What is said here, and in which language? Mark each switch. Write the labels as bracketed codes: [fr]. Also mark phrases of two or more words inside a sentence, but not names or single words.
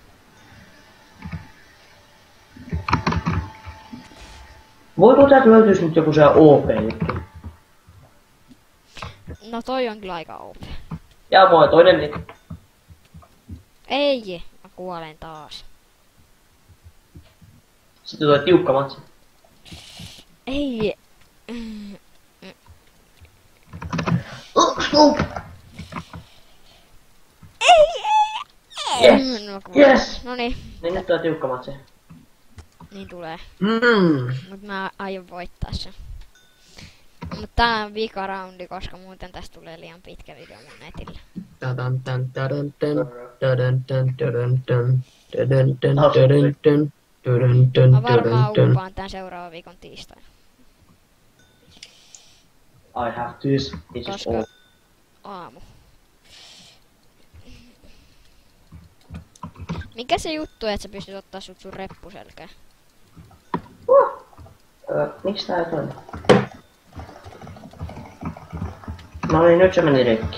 [fi] Voiko täältä löytyis nyt joku se OP-juttu? No toi on kyllä aika OP. Ja moi, toinen niin. Ei, mä kuolen taas. Sitten tulee tiukka matsi. Ei. [en] Stop! Yes! [fi] No, Yes! Noniin, Niin nyt tulee tiukka matsi. niin tulee. Mm. Mut mä aion voittaa sen. Mut tää on vika roundi, koska muuten tästä tulee liian pitkä video mun netille. Tadan tan tadan tan tadan tan tadan tan tadan tan tadan tan tadan tan Mä varmaan tadan tan. uppaan tän seuraavan viikon tiistaina. [en] I have this. This is [fi] Koska [en] all. [fi] aamu. Mikä se juttu, että sä pystyt ottaa sut sun reppuselkään? Miksi tää ei toimi? No niin, nyt se meni rikki.